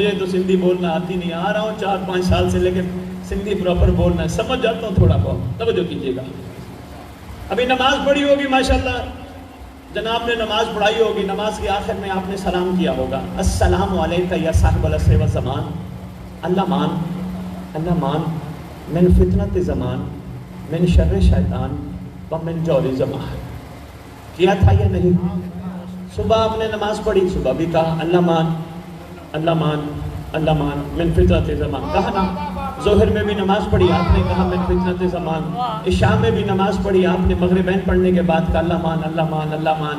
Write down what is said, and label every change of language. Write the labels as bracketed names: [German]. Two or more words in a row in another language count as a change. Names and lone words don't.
[Urdu] مجھے تو سندھی بولنا آتی نہیں, آ رہا ہوں 4-5 سال سے, لیکن سندھی پراپر بولنا ہے, سمجھ جاتا ہوں تھوڑا بہت. توجہ کیجیے گا. ابھی نماز پڑھی ہوگی ماشاءاللہ, جناب نے نماز پڑھائی ہوگی. نماز کے آخر میں آپ نے سلام کیا ہوگا, [Arabic] السلام علیکہ یا صاحب العصر والزمان, اللہ مان من فتنت زمان, من شر شیطان و من جور زمان. [Urdu] کیا تھا یا نہیں؟ صبح آپ نے نماز پڑھی, صبح بھی کہا [Arabic] اللہ مان من فتنت زمان, [Urdu] کہا نا. ظہر میں بھی نماز پڑھی, آپ نے کہا [Arabic] من فتنت زمان. [Urdu] عشاء میں بھی نماز پڑھی, آپ نے مغربین پڑھنے کے بعد کہا [Arabic] اللہ مان.